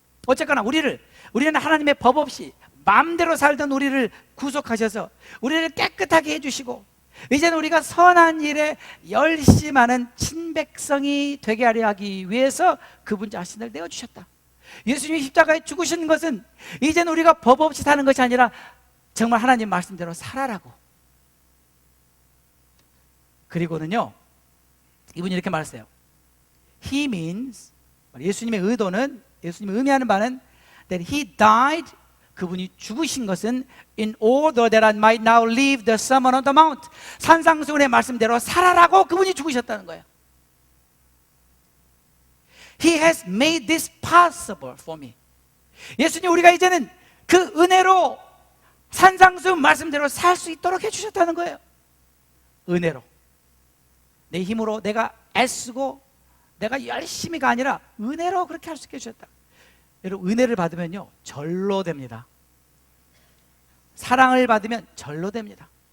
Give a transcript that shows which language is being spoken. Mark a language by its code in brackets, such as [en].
[ko] 어쨌거나 우리는 하나님의 법 없이 마음대로 살던 우리를 구속하셔서 우리를 깨끗하게 해주시고, 이제는 우리가 선한 일에 열심하는 친백성이 되게 하려 하기 위해서 그분 자신을 내어주셨다. 예수님이 십자가에 죽으신 것은 이제는 우리가 법 없이 사는 것이 아니라 정말 하나님 말씀대로 살아라고. 그리고는요, 이분이 이렇게 말했어요. [en] He means, [ko] 예수님의 의도는, 예수님이 의미하는 바는 [en] that He died, [ko] 그분이 죽으신 것은 [en] in order that I might now live the Sermon on the Mount, [ko] 산상수훈의 말씀대로 살아라고 그분이 죽으셨다는 거예요. [en] He has made this possible for me. [ko] 예수님, 우리가 이제는 그 은혜로 산상수훈 말씀대로 살 수 있도록 해주셨다는 거예요. 은혜로. 내 힘으로 내가 애쓰고 내가 열심히가 아니라 은혜로 그렇게 할 수 있게 해주셨다. 여러분, 은혜를 받으면요 절로 됩니다. 사랑을 받으면 절로 됩니다.